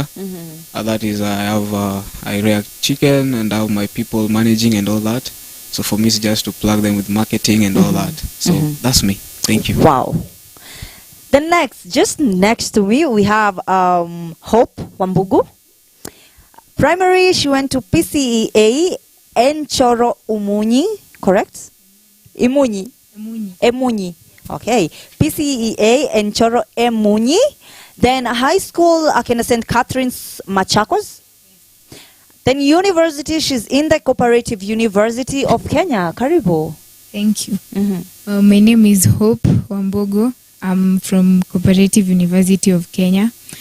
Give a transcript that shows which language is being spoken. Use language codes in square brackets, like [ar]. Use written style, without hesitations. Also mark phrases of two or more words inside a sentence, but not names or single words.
[en] That is, I rear chicken and I have my people managing and all that. So for me, it's just to plug them with marketing and all that. So that's me. Thank you. Wow. Then just next to me, we have Hope Wambugu. Primary, she went to PCEA Enchoro Umunyi, correct? Imunyi. Emunyi. Okay. PCEA Enchoro Emunyi. Then high school, Akena St. Catherine's Machakos. Then university, she's in the Cooperative University of Kenya. Karibu. Thank you. My name is Hope Wambogo. I'm from Cooperative University of Kenya.